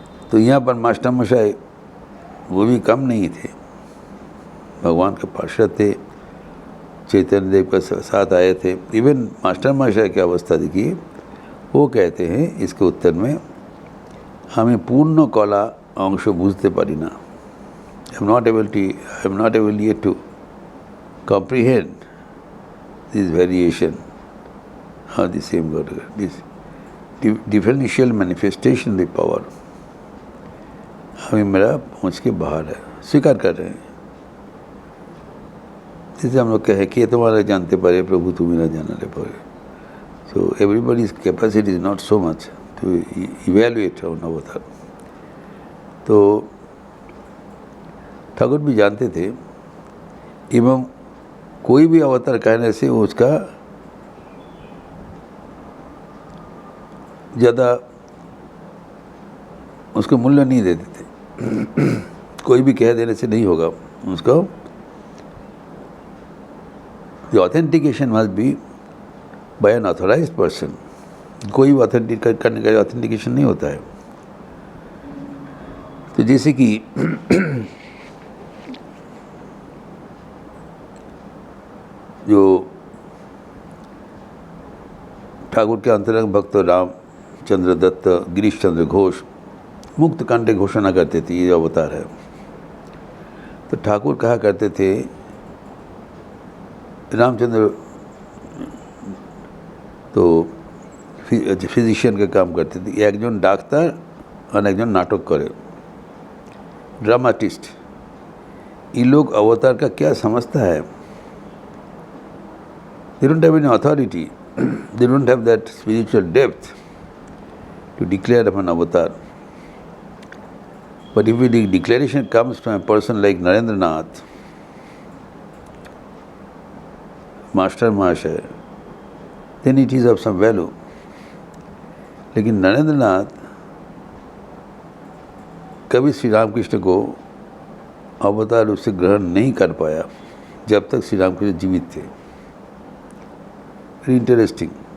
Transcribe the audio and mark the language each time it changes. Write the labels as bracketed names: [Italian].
[Hindi] तो यहाँ पर मास्टर मशाई वो भी कम नहीं थे, भगवान के पार्षद थे, चैतन्य देव के साथ आए थे। इवन मास्टर मशाई की अवस्था देखिए, वो कहते हैं इसके उत्तर में, [Bangla] हमें पूर्ण कला अंश बुझते पारी ना। [English] I am not able yet to comprehend this variation of the same God, this differential manifestation of the power। [Hindi] हमें मेरा पहुँच के बाहर है, स्वीकार कर रहे हैं। जैसे हम लोग कहे कि तुम्हारा जानते पारे प्रभु तुम मेरा जानने पारे। [English] So everybody's capacity is not so much to evaluate on avatar. [Hindi] तो ठाकुर भी जानते थे, एवं कोई भी अवतार कहने से वो उसका ज़्यादा उसको मूल्य नहीं देते थे। कोई भी कह देने से नहीं होगा उसको। [English] The authentication must be by an authorized person। [Hindi] कोई भी ऑथेंटिकेट करने का ऑथेंटिकेशन नहीं होता है। तो जैसे कि जो ठाकुर के अंतरंग भक्त रामचंद्र दत्त, गिरीश चंद्र घोष मुक्त कंठ घोषणा करते थे, ये अवतार है। तो ठाकुर कहा करते थे, रामचंद्र तो फिजिशियन का काम करते थे, एक जन डाक्तर और एक जन नाटक करे, ड्रामाटिस्ट। ये लोग अवतार का क्या समझता है? [English] They don't have any authority, they don't have that spiritual depth to declare upon avatar। But if the declaration comes from a person like Narendranath, Master Mahasaya, then it is of some value। [Hindi] लेकिन नरेंद्रनाथ कभी श्री रामकृष्ण को अवतार रूप से ग्रहण नहीं कर पाया जब तक श्री रामकृष्ण जीवित थे। [English] Very interesting.